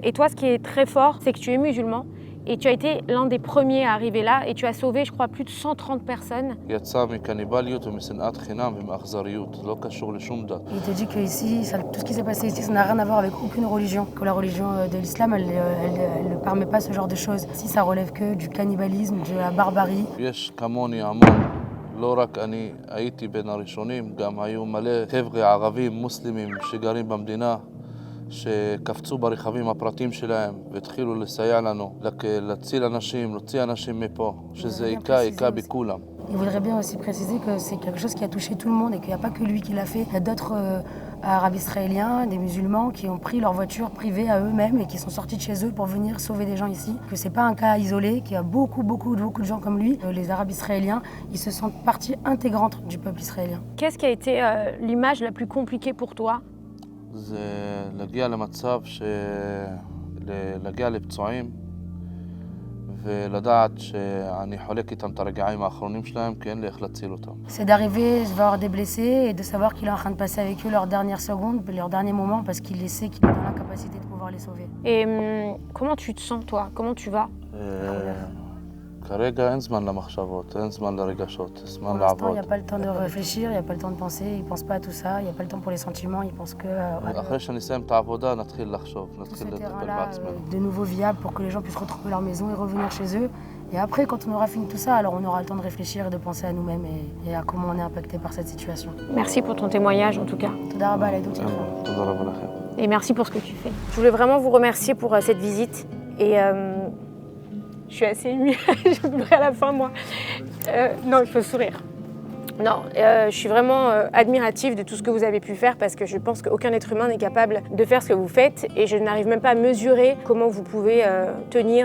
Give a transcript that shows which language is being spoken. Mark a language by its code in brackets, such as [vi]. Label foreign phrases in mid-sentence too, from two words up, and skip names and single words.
[fr] Et toi, ce qui est très fort, c'est que tu es musulman. Et tu as été l'un des premiers à arriver là et tu as sauvé, je crois, plus de 130 personnes. Il te dit qu'ici, tout ce qui s'est passé ici, ça n'a rien à voir avec aucune religion. Que la religion de l'islam, elle ne permet pas ce genre de choses. Si ça relève que du cannibalisme, de la barbarie. [he] לא רק אני הייתי בין הראשונים, גם היו מלא חבר'ה ערבים מוסלמים שגרים במדינה שקפצו ברכבים הפרטיים שלהם והתחילו לסייע לנו, להציל אנשים, להוציא אנשים מפה, שזה היכה בכולם. [fr] Il voudrait bien aussi préciser que c'est quelque chose qui a touché tout le monde et qu'il n'y a pas que lui qui l'a fait. Il y a d'autres Arabes israéliens, des musulmans qui ont pris leur voiture privée à eux-mêmes et qui sont sortis de chez eux pour venir sauver des gens ici. Que c'est pas un cas isolé, qu'il y a beaucoup de gens comme lui. Les Arabes israéliens, ils se sentent partie intégrante du peuple israélien. Qu'est-ce qui a été l'image la plus compliquée pour toi? [he] זה להגיע למצב להגיע לפצועים ולדעת שאני חולק איתם את הרגעים האחרונים שלהם, כי אין לי איך להציל אותם. [fr] C'est d'arriver, je vais avoir des blessés et de savoir qu'il est en train de passer avec eux leurs dernières secondes, leurs derniers moments, parce qu'il les sait qu'il est dans la capacité de pouvoir les sauver. Et comment tu te sens, toi? Comment tu vas? [he] כרגע אין זמן למחשבות, אין זמן לרגשות, [fr] Pour [he] זמן [fr] l'instant, il [he] לעבוד. [fr] n'y a pas le temps de réfléchir, il n'y a pas le temps de penser, il ne pense pas à tout ça, il n'y a pas le temps pour les sentiments, il pense que [he] אחרי שנסיים את העבודה נתחיל לחשוב, [fr] tout [he] נתחיל [fr] ce [he] לטפל [fr] terrain-là [he] בעצמנו. [fr] de nouveau viable pour que les gens puissent retrouver leur maison et revenir chez eux. Et après, quand on aura fini tout ça, alors on aura le temps de réfléchir et de penser à nous-mêmes et à comment on est impacté par cette situation. Merci pour ton témoignage en tout cas. [he] תודה רבה על העדות שלך. תודה רבה לכם. [fr] Et merci pour ce que tu fais. Je voulais vraiment vous remercier pour cette visite. Et je suis assez émue, je vais pleurer à la fin moi. Non, il faut sourire. Non, je suis vraiment admirative de tout ce que vous avez pu faire parce que je pense qu'aucun être humain n'est capable de faire ce que vous faites et je n'arrive même pas à mesurer comment vous pouvez tenir.